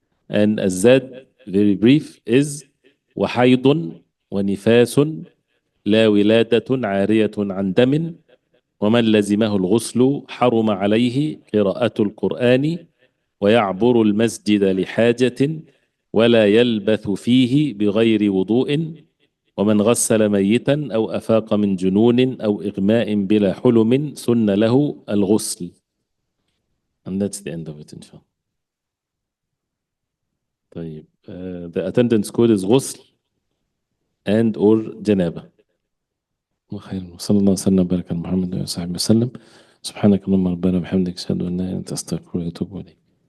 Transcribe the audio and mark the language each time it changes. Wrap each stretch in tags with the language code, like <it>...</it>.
<ar>And الزاد very brief is وحيض ونفاس لا ولادة عارية عن دم ومن لزمه الغسل حرم عليه قراءة القرآن ويعبر المسجد لحاجة ولا يلبث فيه بغير وضوء ومن غسل ميتا أو أفاق من جنون أو إغماء بلا حلم سن له الغسل.</ar> <en>And that's the end of it إن شاء الله. طيب the attendance code is غسل and or جنابة.</en> <ar>وخير، وصلى الله وسلم وبارك على محمد وعلى آله وصحبه وسلم. سبحانك اللهم ربنا وبحمدك، أشهد أن لا إله إلا أنت، أستغفرك وأتوب إليك.</ar>